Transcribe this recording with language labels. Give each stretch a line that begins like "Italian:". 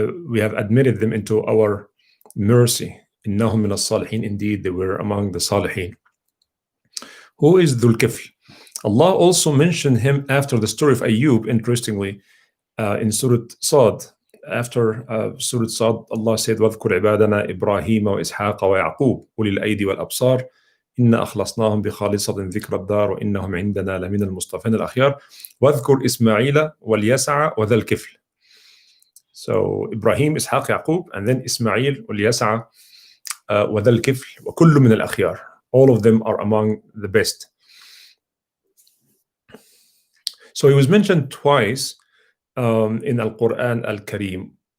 English: We have admitted them into our mercy.
Arabic: إِنَّهُمْ مِنَ الصَّالِحِينَ.
English: Indeed, they were among the Salihin. Who is Zulkifl? Allah also mentioned him after the story of Ayyub, interestingly, in Surah Sad. After Surah Sad, Allah said,
Arabic: وَاذْكُرْ عِبَادَنَا إِبْرَاهِيمَ وَإِسْحَاقَ وَيَعْقُوبَ أُولِي الْأَيْدِ وَالْأَبْصَارِ إِنَّا أَخْلَصْنَاهُمْ بِخَالِصَةٍ ذِكْرَ الدَّارِ وَإِنَّهُمْ عِندَنَا لَمِنَ الْمُصْطَفَيْنَ الْأَخْيَارِ وَاذْكُرْ إِسْمَاعِيلَ وَالْيَسَعَ وَذَا الْكِفْلِ.
English: So Ibrahim, Ishaq, Yaqub, and then Ismail,
Arabic: وَالْيَسَعَ وَذَا الْكِفْلِ وَكُلُّ مِنَ الْأَخْيَارِ.
English: All of them are among the best. So he was mentioned twice in Al-Quran Al-Kareem.